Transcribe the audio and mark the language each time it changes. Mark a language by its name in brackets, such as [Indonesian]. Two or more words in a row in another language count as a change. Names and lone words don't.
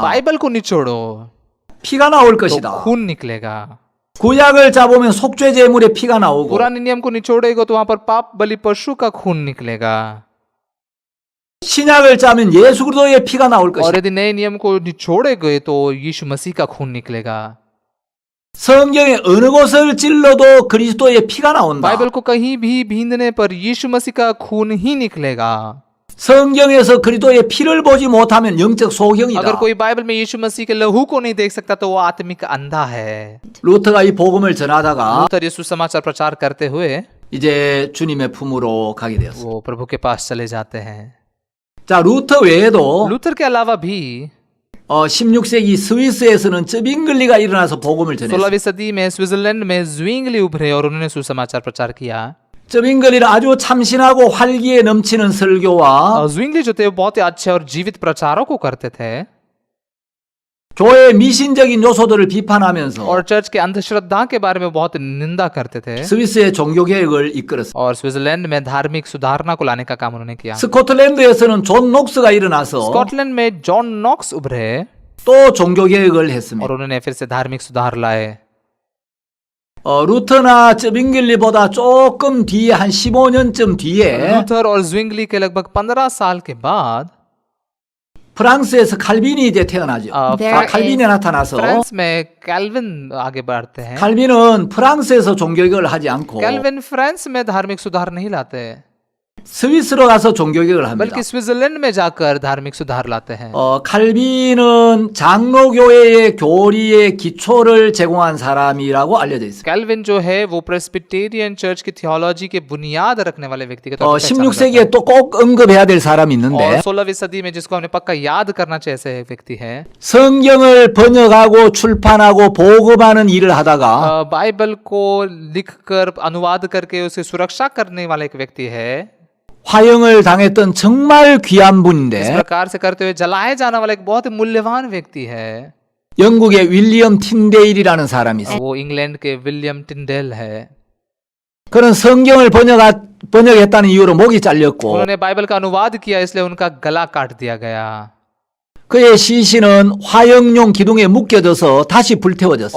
[Hindi] बाइबल को निचोड़ो [Korean] 피가 나올 [Hindi] तो [Korean] 것이다. [Hindi] खून निकलेगा, [Korean] 구약을 짜보면 속죄 제물의 피가 나오고 [Hindi] पुराने नियम को निचोड़ेगा तो वहां पर पाप बलि पशु का खून निकलेगा, [Korean] 신약을 짜면 예수 그리스도의 피가 나올 [Hindi] और [Korean] 것이다. [Hindi] यदि नए नियम को निचोड़ेगे तो यीशु मसीह का खून निकलेगा। [Korean] 성경의 어느 곳을 찔러도 그리스도의 피가 나온다. [Hindi] बाइबल को कहीं भी बींदने पर यीशु मसीह का खून ही निकलेगा। [Korean] 성경에서 그리스도의 피를 보지 못하면 영적 소경이다. [Hindi] अगर कोई बाइबल में यीशु मसीह के लहू को नहीं देख सकता तो वो आत्मिक अंधा है। [Korean] 루터가 이 복음을 전하다가 [Hindi] लूथर यीशु समाचार प्रचार करते हुए [Korean] 이제 주님의 품으로 가게 되었어요. [Hindi] वो प्रभु के पास चले जाते हैं। [Korean] 자, 루터 외에도 [Hindi] लूथर के अलावा भी [Korean] 16세기 스위스에서는 쯔빙글리가 일어나서 복음을 전했어요. [Hindi] 16वीं सदी में स्विट्जरलैंड में ज़्विंगली उभरे और उन्होंने सुसमाचार प्रचार किया। [Korean] 쯔빙글리는 아주 참신하고 활기에 넘치는 설교와 [Hindi] ज़्विंगली जो थे वो बहुत ही अच्छे और जीवित प्रचारों को करते थे। [Korean] 교회의 미신적인 요소들을 비판하면서 [Hindi] और चर्च के अंधश्रद्धा के बारे में बहुत निंदा करते थे [Korean] 스위스의 종교개혁을 이끌었습니다. [Hindi] और स्विट्जरलैंड में धार्मिक सुधारणा को लाने का काम उन्होंने किया [Korean] 스코틀랜드에서는 존 녹스가 일어나서 [Hindi] स्कॉटलैंड में जॉन नॉक्स उभरे [Korean] 또 종교개혁을 했습니다. [Hindi] और उन्होंने फिर से धार्मिक सुधार लाए [Korean] 루터나 쯧잉글리보다 조금 뒤에 한 15년쯤 뒤에 [Hindi] लूथर और ज्विंगली के लगभग 15 साल के बाद [Korean] 프랑스에서 칼빈이 이제 태어나죠. There 칼빈이 나타나서 [Hindi] फ्रांस में कैल्विन आगे बढ़ते हैं [Korean] 칼빈은 프랑스에서 종교개혁을 하지 않고 [Hindi] कैल्विन फ्रांस में धार्मिक सुधार नहीं लाते [Korean] 스위스로 가서 종교개혁을 합니다. [Hindi] बल्कि स्विट्जरलैंड में जाकर धार्मिक सुधार लाते हैं [Korean] 칼빈은 장로교회의 교리의 기초를 제공한 사람이라고 알려져 있습니다. [Hindi] कैल्विन जो है वो [English] Presbyterian church [Hindi] की थियोलॉजी के बुनियाद रखने वाले व्यक्ति के तौर पर पहचाना जाता [Korean] 16세기에 또 꼭 언급해야 될 사람이 [Hindi] है। [Korean] 있는데 [Hindi] और 16वीं सदी में जिसको हमें पक्का याद करना चाहिए ऐसे एक व्यक्ति है [Korean] 성경을 번역하고 출판하고 보급하는 일을 하다가 [Hindi] बाइबल को लिखकर अनुवाद करके उसे सुरक्षा करने वाला एक व्यक्ति है [Korean] 화형을 당했던 정말 귀한 [Hindi] इस [Korean] 분인데 [Hindi] प्रकार से करते हुए जलाए जाने वाला एक बहुत ही मूल्यवान व्यक्ति है [Korean] 영국의 윌리엄 틴데일이라는 사람이 있어요. [Hindi] वो इंग्लैंड के विलियम टिंडेल है [Korean] 그는 성경을 번역했다는 이유로 목이 잘렸고 [Hindi] उन्होंने बाइबल का अनुवाद किया इसलिए उनका गला काट दिया गया [Korean] 그의 시신은 화형용 기둥에 묶여져서 다시 불태워졌어요.